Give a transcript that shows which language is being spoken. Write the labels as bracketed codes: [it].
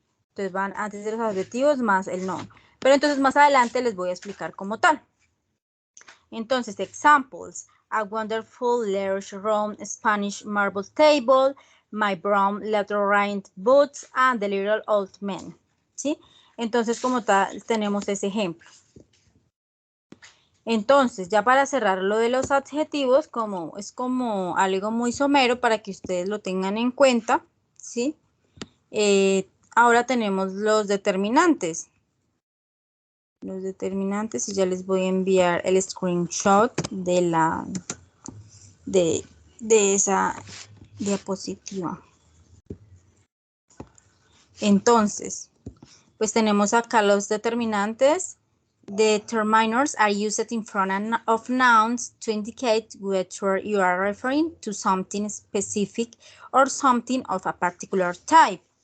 [es] Entonces van antes de los adjetivos más el noun. Pero entonces más adelante les voy a explicar como tal. Entonces, examples. [en] A wonderful large round Spanish marble table, my brown leather-lined boots, and the little old man. [es] ¿Sí? Entonces, como tal, tenemos ese ejemplo. Entonces, ya para cerrar lo de los adjetivos, es como algo muy somero para que ustedes lo tengan en cuenta, ¿sí? Ahora tenemos los determinantes. Los determinantes, y ya les voy a enviar el screenshot de esa diapositiva. Entonces, pues tenemos acá los determinantes. [en] Determiners are used in front of nouns to indicate whether you are referring to something specific or something of a particular type.